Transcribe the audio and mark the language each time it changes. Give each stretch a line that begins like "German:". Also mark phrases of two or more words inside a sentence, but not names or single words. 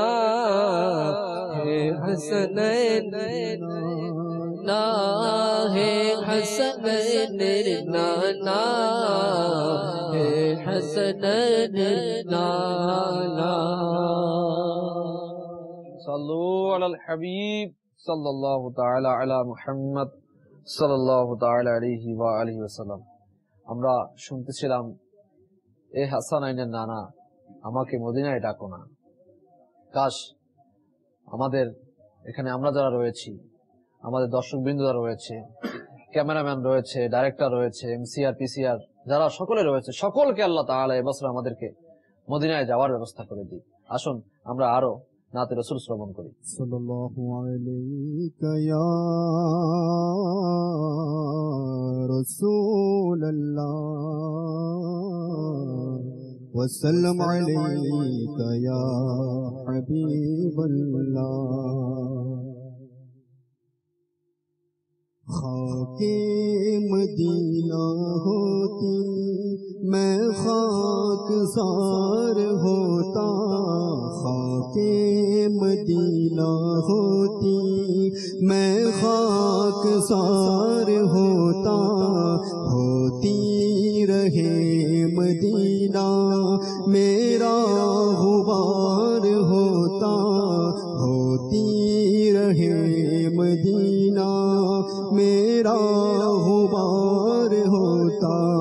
Urdu: ہے حسنین نانا ہے حسنین نانا ہے حسنین نانا
Arabic: صلو علی الحبیب صلی اللہ تعالی علی محمد صلی اللہ تعالی علیہ وآلہ وسلم আমরা
Bangla: শুনতেছিলাম এ হাসানাইনের নানা আমাকে মদিনায় ডাকো না কাশ আমাদের এখানে আমরা যারা রয়েছি আমাদের দর্শকবৃন্দ যারা রয়েছে ক্যামেরাম্যান রয়েছে ডাইরেক্টর রয়েছে এমসিআর পিসিআর যারা সকলে রয়েছে সকলকে আল্লাহ তাআলা এই বছর আমাদেরকে মদিনায় যাওয়ার ব্যবস্থা করে দিই আসুন আমরা আরো নাতে রাসূল শ্রবণ করি
Arabic: صلى الله عليك يا رسول الله وسلم عليك يا حبيب الله
Urdu: خاک مدینہ ہوتی میں خاک سار ہوتا خاک مدینہ ہوتی میں خاک سار ہوتا ہوتی رہے مدینہ میرا غبار ہوتا ہوتی رہے مدینہ میرا غبار ہوتا